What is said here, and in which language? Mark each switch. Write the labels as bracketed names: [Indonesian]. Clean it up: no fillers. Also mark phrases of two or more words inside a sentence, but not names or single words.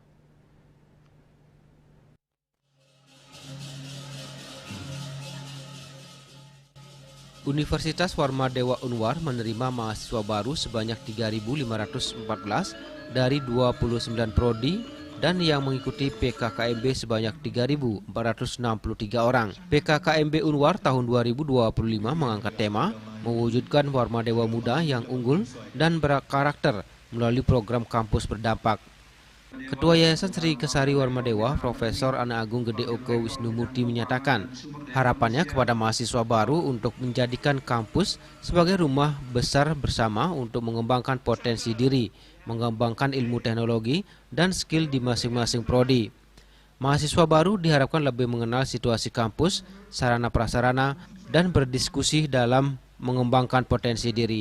[Indonesian] Universitas Warmadewa Unwar menerima mahasiswa baru sebanyak 3.514 dari 29 prodi dan yang mengikuti PKKMB sebanyak 3.463 orang. PKKMB Unwar tahun 2025 mengangkat tema mewujudkan Warmadewa muda yang unggul dan berkarakter melalui program kampus berdampak. Ketua Yayasan Sri Kesari Warmadewa, Profesor Ana Agung Gede Oko Wisnumurti menyatakan harapannya kepada mahasiswa baru untuk menjadikan kampus sebagai rumah besar bersama untuk mengembangkan potensi diri, mengembangkan ilmu teknologi dan skill di masing-masing prodi. Mahasiswa baru diharapkan lebih mengenal situasi kampus, sarana prasarana, dan berdiskusi dalam mengembangkan potensi diri.